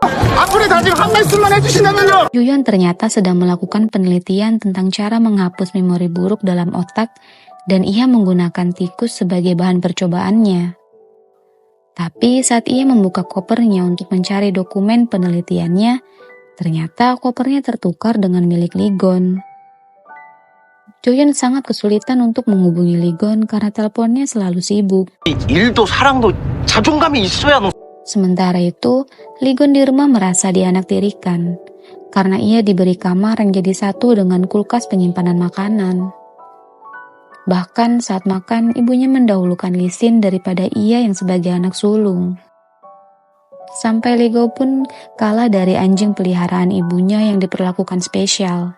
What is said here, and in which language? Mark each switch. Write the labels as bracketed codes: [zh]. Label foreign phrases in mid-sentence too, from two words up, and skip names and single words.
[id] Juyeon ternyata sedang melakukan penelitian tentang cara menghapus memori buruk dalam otak dan ia menggunakan tikus sebagai bahan percobaannya. Tapi saat ia membuka kopernya untuk mencari dokumen penelitiannya, ternyata kopernya tertukar dengan milik Ligon. Juyeon sangat kesulitan untuk menghubungi Ligon karena teleponnya selalu sibuk. [ko] 일도 사랑도 자존감이 있어야 [id] Sementara itu, Ligon di rumah merasa dianaktirikan karena ia diberi kamar yang jadi satu dengan kulkas penyimpanan makanan. Bahkan saat makan, ibunya mendahulukan Lisin daripada ia yang sebagai anak sulung. Sampai Ligo pun kalah dari anjing peliharaan ibunya yang diperlakukan spesial.